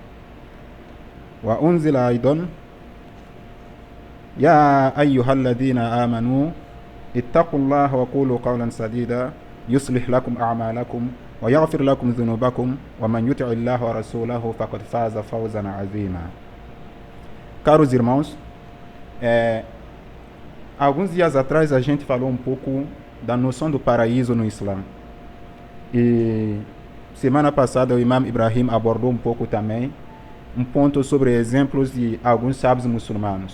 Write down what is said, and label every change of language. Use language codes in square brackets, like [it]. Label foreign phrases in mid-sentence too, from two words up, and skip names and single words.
[ar] وأنزل أيضا يا أيها الذين آمنوا اتقوا الله وقولوا قولا سديدا يصلح لكم أعمالكم ويغفر لكم ذنوبكم ومن يطع الله ورسوله فقد فاز فوزا عظيما. [pt] Caros irmãos, alguns dias atrás a gente falou um pouco da noção do paraíso no Islã. E semana passada o Imam Ibrahim abordou um pouco também um ponto sobre exemplos de alguns sábios muçulmanos.